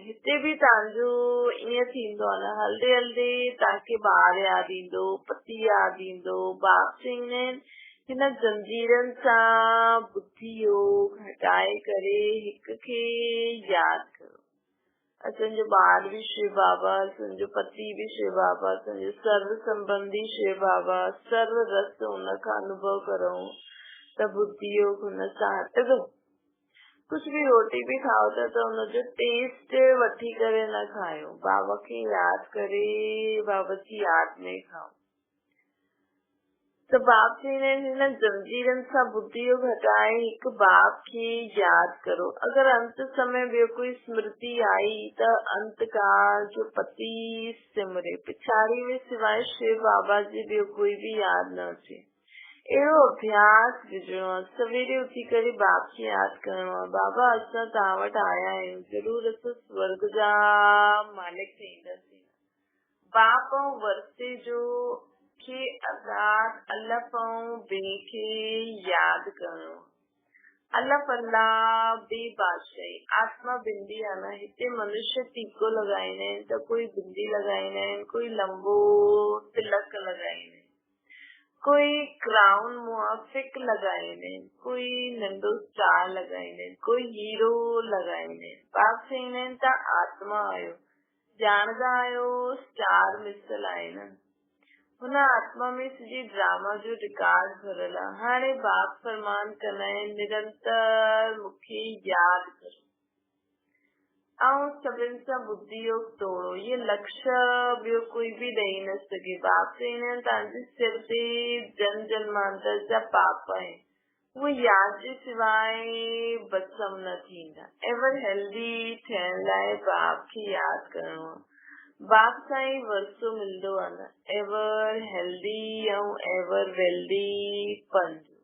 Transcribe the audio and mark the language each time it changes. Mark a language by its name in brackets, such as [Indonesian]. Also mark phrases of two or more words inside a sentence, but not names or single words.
[Sindhi] हिते भी तव्हांजो ईअं थींदो आहे न, हलदे हलदे तव्हांखे ॿार यादि ईंदो, पति यादि ईंदो। बाप चवंदा आहिनि हिन जंजीरनि सां बुद्धि योग हटाए करे हिक खे यादि करो। असांजो ॿार भी शिव बाबा, असांजो पति भी शिव बाबा, असांजो सर्व संबंधी शिव बाबा, सर्व रस हुनखां अनुभव करो त बुद्धि योग हुन सां हटंदो। कुछ भी रोटी भी खाओ था त हुनजो टेस्ट वठी करे न खायो, बाबा खे यादि करे बाबा जी यादि में खाओ। त बाप चवंदा आहिनि हिन जंजीरनि सां बुद्धि योग हटाए हिक बाप खे यादि करो। अगरि अंत समय ॿियो कोई स्मृति आई त अंत काल जो पति सिमरे, पिछाड़ी में सिवाय शिव बाबा जी ॿियो कोई भी यादि न अचे। अहिड़ो अभ्यास विझणो आहे। सवेरे उथी करे बाप खे यादि करणो आहे, बाबा असां तव्हां वटि आया आहियूं, जरूर असां स्वर्ग जा मालिक थींदासीं। बाप ऐं वर्ते जो खे अर्थात अलफ ऐं बे खे यादि करणो। अलफ अल्लाह, बे बादशाही, आत्मा बिंदी आहे न। हिते मनुष्य टीको लॻाईंदा आहिनि त कोई बिंदी लॻाईंदा आहिनि, कोई लंबो तिलक लॻाईंदा आहिनि, कोई क्राउन मुआफिक लॻाईंदा आहिनि, कोई नंढो स्टार लॻाईंदा आहिनि, कोई हीरो लॻाईंदा आहिनि। बाप चवंदा आहिनि तव्हां आत्मा आहियो, ॼाणदा आहियो स्टार मिसल आहे न। हुन आत्मा में सॼी ड्रामा जो रिकॉर्ड भरियल आहे। हाणे बाप फरमान कंदा आहिनि निरंतर मूंखे यादि करो ऐं सभिनि सां बुद्धि योग तोड़ो। ये लक्ष्य ॿियो कोई भी ॾेई न सघे। बाप चवंदा आहिनि तव्हांजे सिर ते जन जन्मांतर जा पाप आहिनि, उहे यादि जे सिवाय भस्म न थींदा। [English] ever healthy [Sindhi] थियण लाइ बाप खे यादि करणो आहे। बाप सां ई वरसो मिलंदो आहे न, [English] ever healthy [Sindhi] ऐं [English] ever wealthy [Sindhi] पंज।